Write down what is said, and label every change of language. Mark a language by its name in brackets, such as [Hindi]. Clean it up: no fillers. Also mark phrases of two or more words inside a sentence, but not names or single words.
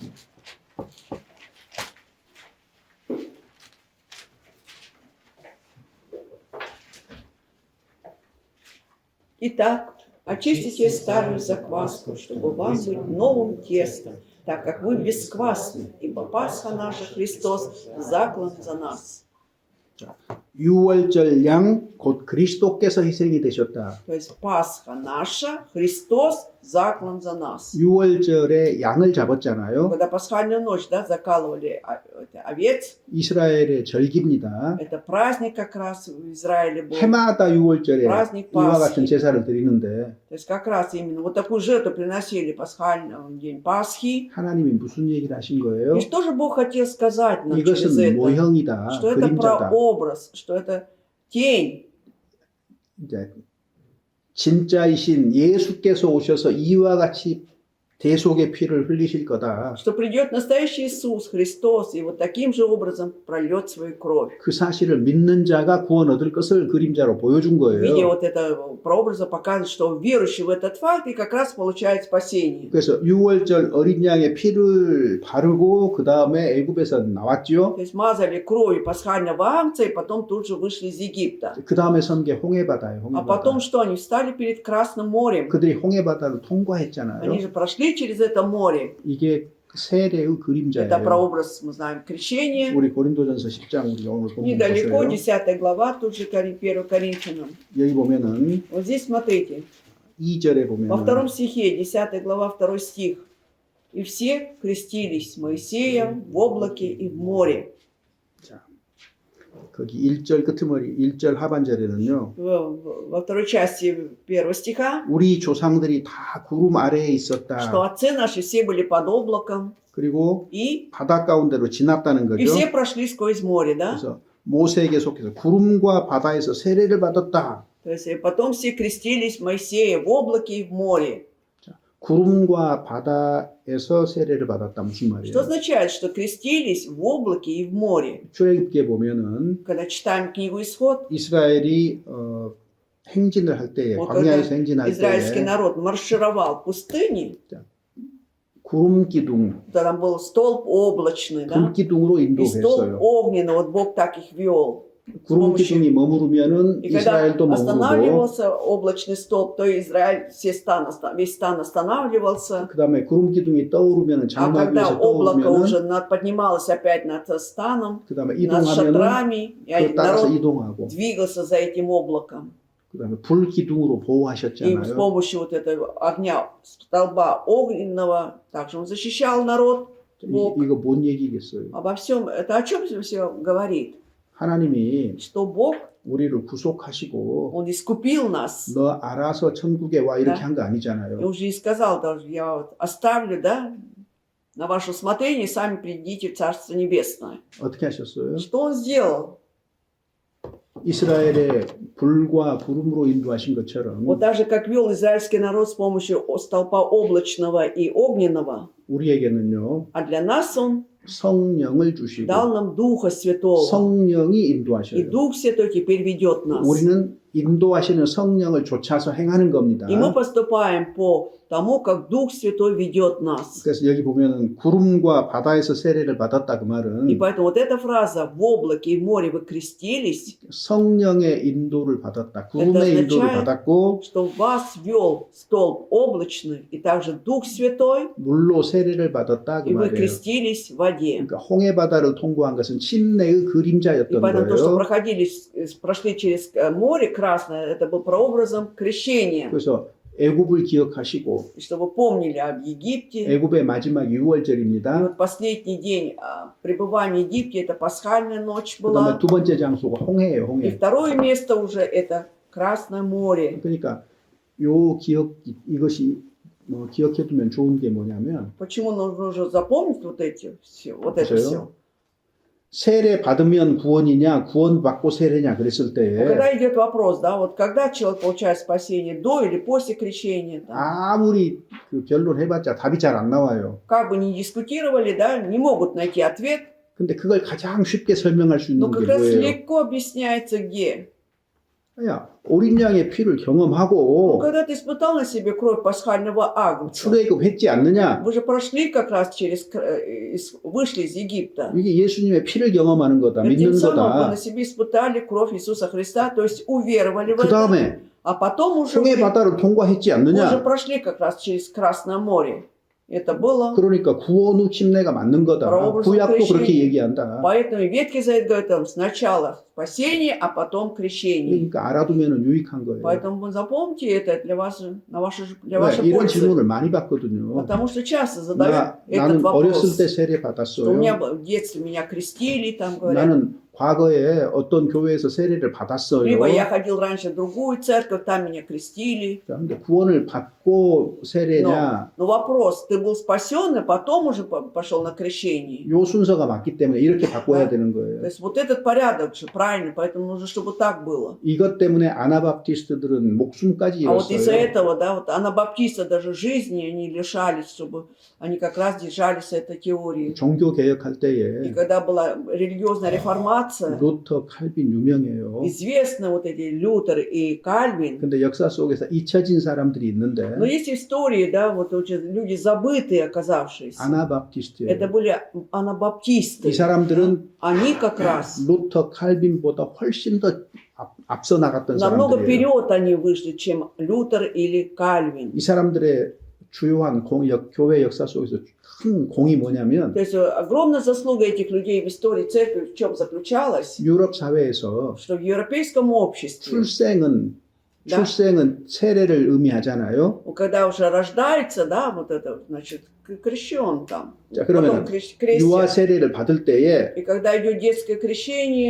[Russian] Итак, очистите старую закваску, чтобы вам быть новым тестом, так как вы бесквасны, ибо Пасха наша Христос заклан за нас. [Korean] 6월절 양 곧 그리스도께서 희생이 되셨다. [Russian] То есть Пасха наша, Христос заклан за нас. [Korean] 6월절에 양을 잡았잖아요. [Russian] Когда пасхальную ночь, да, закалывали овец, [Korean] 이스라엘의 절기입니다. [Russian] это праздник как раз в Израиле был. [Korean] 해마다 6월절에 [Russian] праздник [Korean] 이와 [Russian] Пасхи. [Korean] 같은 제사를 드리는데 [Russian] То есть как раз именно вот такую жертву приносили пасхальный день Пасхи. [Korean] 하나님이 무슨 얘기를 하신 거예요? [Russian] И что же Бог хотел сказать нам через [Korean] 이것은 [Russian] это? [Korean] 모형이다, [Russian] Что это [Korean] 그림자다. [Russian] прообраз, что это тень. [Korean] 이제 진짜이신 예수께서 오셔서 이와 같이 대속의 피를 흘리실 거다. [Russian] Что придет настоящий Иисус Христос и вот таким же образом прольет свою кровь. [Korean] 그 사실을 믿는 자가 구원 얻을 것을 그림자로 보여준 [Russian] В виде [Korean] 거예요. [Russian] вот этого прообраза показывает, что верующий в этот факт и как раз получает спасение. [Korean] 그래서 6월절 어린 양의 피를 바르고 그 다음에 애굽에서 나왔죠. [Russian] То есть мазали кровью пасхального агнца и потом тут же вышли из Египта. [Korean] 그 다음에 선 게 홍해바다예요. [Russian] А [Korean] 홍해바다. [Russian] потом что? Они встали перед Красным морем. [Korean] 그들이 홍해바다를 통과했잖아요. [Russian] Они же прошли через это море. [Korean] 이게 세례의 [Russian] Это [Korean] 그림자예요. [Russian] прообраз, мы знаем, крещения. [Korean] 우리 고린도전서 10장 우리 오늘 보면 [Russian] Недалеко, [Korean] 보세요. [Russian] 10 глава, тут же 1 Коринфянам. [Korean] 여기 보면은 [Russian] Вот здесь смотрите, [Korean] 2절에 [Russian] во [Korean] 보면은 [Russian] втором стихе, 10 глава, 2 стих. «И все крестились с Моисеем в облаке и в море». [Korean] 자, 거기 1절 끄트머리 1절 하반절에는요. [Russian] Во второй части 1 стиха, [Korean] 우리 조상들이 다 구름 아래에 [Russian] что [Korean] 있었다. [Russian] отцы наши все были под облаком, [Korean] 그리고 [Russian] и [Korean] 바다 가운데로 지났다는 거죠. [Russian] все прошли сквозь море, да? [Korean] 그래서 모세에게 속해서 구름과 바다에서 세례를 받았다. [Russian] То есть и потом все крестились Моисея в облаке и в море. [Korean] 구름과 바다에서 세례를 받았다 무슨 [Russian] Что [Korean] 말이에요? [Russian] означает, что крестились в облаке и в море? [Korean] 출애굽기에 보면은 [Russian] Когда читаем книгу «Исход», [Korean] 이스라엘이 행진을 할 때에 [Russian] Вот [Korean] 광야에서 행진할 [Russian] израильский [Korean] 때에 [Russian] народ маршировал в пустыне, [Korean] 구름 기둥, [Russian] там был столб облачный, да? [Korean] 금 기둥으로 [Russian] И столб [Korean] 인도했어요. [Russian] огненный, вот Бог так их вел. [Korean] 구름 기둥이 머무르면은 [Russian] И когда [Korean] 이스라엘도 머무르고 [Russian] останавливался облачный столб, то Израиль, весь стан останавливался. [Korean] 그다음에 구름 기둥이 떠오르면은 [Russian] А [Korean] 장막 [Russian] когда [Korean] 위에서 [Russian] облако [Korean] 떠오르면은 [Russian] уже поднималось опять над станом, [Korean] 그다음에 [Russian] над [Korean] 이동하면은 [Russian] шатрами, и [Korean] 그 따라서 [Russian] народ [Korean] 이동하고 [Russian] двигался за этим облаком. [Korean] 그다음에 불 기둥으로 [Russian] И с [Korean] 보호하셨잖아요. [Russian] помощью вот этого огня, столба огненного, также он защищал народ. Бог. [Korean] 이거 뭔 얘기겠어요? [Russian] Обо всем, это о чем все говорит? [Korean] 하나님이 [Russian] Что Бог, [Korean] 우리를 구속하시고 [Russian] Он искупил нас. [Korean] 너 알아서 천국에 와 이렇게 [Russian] Да. [Korean] 한 거 [Russian] И [Korean] 아니잖아요. [Russian] Он же и сказал, даже я вот оставлю, да, на ваше усмотрение, сами придите в Царство Небесное. [Korean] 어떻게 하셨어요? [Russian] Что Он сделал? [Korean] 이스라엘의 불과 구름으로 인도하신 것처럼 [Russian] Вот так же, как вел израильский народ с помощью столпа облачного и огненного, [Korean] 우리에게는요 [Russian] а для нас Он [Korean] 성령을 주시고 [Russian] дал нам Духа Святого. [Korean] 성령이 [Russian] И [Korean] 인도하셔요. [Russian] Дух Святой теперь ведет нас. [Korean] 우리는 인도하시는 성령을 쫓아서 행하는 겁니다. [Russian] И мы поступаем по тому, как Дух Святой ведет нас. [Korean] 그래서 여기 보면은 구름과 바다에서 세례를 받았다 그 [Russian] И [Korean] 말은 [Russian] поэтому вот эта фраза «в облаке и в море вы крестились», [Korean] 성령의 인도를 받았다. 구름의 인도를 받았고 [Russian] что вас вел столб облачный, и также Дух Святой, [Korean] 물로 세례를 받았다 그 [Russian] и вы [Korean] 말이에요. [Russian] крестились в воде. [Korean] 그러니까 홍해 바다를 통과한 것은 침례의 [Russian] И [Korean] 그림자였던 [Russian] поэтому то, что [Korean] 거예요. [Russian] прошли через море Красное, это был прообразом крещения. [Korean] 그래서 애굽을 기억하시고 [Russian] И чтобы вы помнили об Египте. [Korean] 애굽의 마지막 [Russian] И [Korean] 6월절입니다. [Russian] вот последний день пребывания в Египте, это пасхальная ночь [Korean] 그다음에 [Russian] была. [Korean] 두 번째 장소가 홍해예요. [Russian] И [Korean] 홍해. [Russian] второе место уже это Красное море. [Korean] 그러니까 요 기억 이것이 기억해두면 좋은 게 뭐냐면 [Russian] Почему нужно запомнить вот эти все, вот это [Korean] 그래요? [Russian] все? [Korean] 세례 받으면 구원이냐 구원 받고 세례냐 그랬을 때 [Russian] Когда идет вопрос, да, вот когда человек получает спасение, до или после крещения, да, [Korean] 아무리 그 변론 해봤자 답이 잘 안 나와요. [Russian] как бы ни дискутировали, да, не могут найти ответ, [Korean] 근데 그걸 가장 쉽게 설명할 수 [Russian] но [Korean] 있는 [Russian] как [Korean] 게 [Russian] раз [Korean] 뭐예요? [Russian] легко объясняется где. [Korean] 야, 어린 양의 피를 [Russian] Ну, [Korean] 경험하고 [Russian] когда ты испытал на себе кровь пасхального агнца, [Korean] 출애굽했지 않느냐? [Russian] вы же прошли как раз вышли из Египта. [Korean] 이게 예수님의 피를 경험하는 거다, [Russian] Тем [Korean] 믿는 [Russian] самым вы [Korean] 거다. [Russian] на себе испытали кровь Иисуса Христа, то есть уверовали в [Korean] 그 [Russian] это, [Korean] 다음에 [Russian] а потом уже [Korean] 홍해 [Russian] вы [Korean] 바다를 통과했지 [Russian] уже [Korean] 않느냐? [Russian] прошли как раз через Красное море. Это было, [Korean] 그러니까 구원 후 침례가 맞는 거다. 구약도 그렇게 얘기한다. [Russian] поэтому и Ветхий Завет говорит, там, сначала спасение, а потом крещение. [Korean] 그러니까 알아두면 유익한 거예요. [Russian] Поэтому вы запомните это для [Korean] 네, [Russian] вашей [Korean] 이런 [Russian] пользы. [Korean] 질문을 많이 받거든요. [Russian] Потому что часто задают этот [Korean] 나는 어렸을 때 [Russian] вопрос. [Korean] 세례 [Russian] Что у меня [Korean] 받았어요. [Russian] в детстве меня крестили, там говорят. [Korean] 나는 과거에 어떤 교회에서 세례를 받았어요. [Russian] Либо я ходил раньше в другую церковь, там меня крестили. [Korean] 그런데 구원을 받고 세례냐? [Russian] Но вопрос, ты был спасен, и потом уже пошел на крещение. [Korean] 요 순서가 맞기 때문에 이렇게 바꿔야 되는 [Russian] То [Korean] 거예요. [Russian] есть вот этот порядок же правильно, поэтому нужно, чтобы так было. [Korean] 이것 때문에 아나바프티스트들은 목숨까지 [Russian] А вот из-за [Korean] 잃었어요. [Russian] этого, да, вот анабаптисты даже жизни они лишались, чтобы они как раз держались этой теории. [Korean] 종교 개혁할 [Russian] И [Korean] 때에 [Russian] когда была религиозная реформация, [Korean] 루터, 칼빈 유명해요. [Russian] известны вот эти Лютер и Кальвин. [Korean] 근데 역사 속에서 잊혀진 사람들이 있는데 [Russian] Но есть истории, да, вот очень люди забытые оказавшиеся. Это [Korean] 아나바프티스트예요. [Russian] были анабаптисты. [Korean] 이 사람들은 [Russian] Они как раз [Korean] 루터, 칼빈보다 훨씬 더 앞서 나갔던 [Russian] намного [Korean] 사람들이에요. [Russian] вперед они вышли, чем Лютер или Кальвин. [Korean] 이 사람들의 주요한 교회 역사 속에서 큰 공이 뭐냐면 [Russian] То есть огромная заслуга этих людей в истории церкви в чем заключалась? [Korean] 유럽 사회에서 [Russian] Что в европейском обществе, Да. [Korean] 출생은 세례를 의미하잖아요. [Russian] когда уже рождается, да, вот это, значит, крещен там, [Korean] 자, [Russian] потом [Korean] 그러면 [Russian] крестят. [Korean] 유아 세례를 받을 때에 [Russian] И когда идет детское крещение,